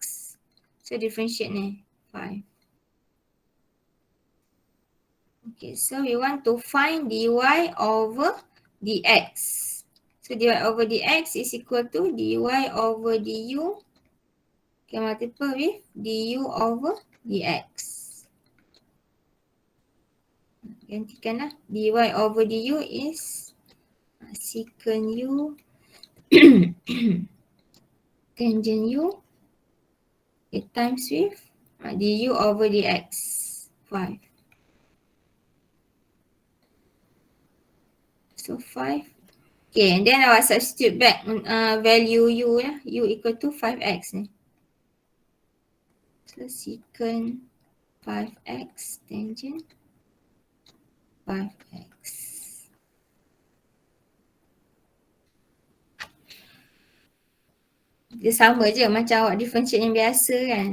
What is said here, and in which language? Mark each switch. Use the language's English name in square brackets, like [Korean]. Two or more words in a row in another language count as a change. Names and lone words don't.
[English] So differentiate ni 5. Okay, so we want to find dy over dx. So dy over dx is equal to dy over du. Okay, multiple with du over dx. [Malay] Gantikanlah. [English] Dy over du is secant u tangent u times with du over dx 5. So 5. Okay, and then awak substitute back value u lah. U equal to 5x ni. So secant 5x tangent 5x. [Malay] Dia sama je macam awak differentiate yang biasa kan.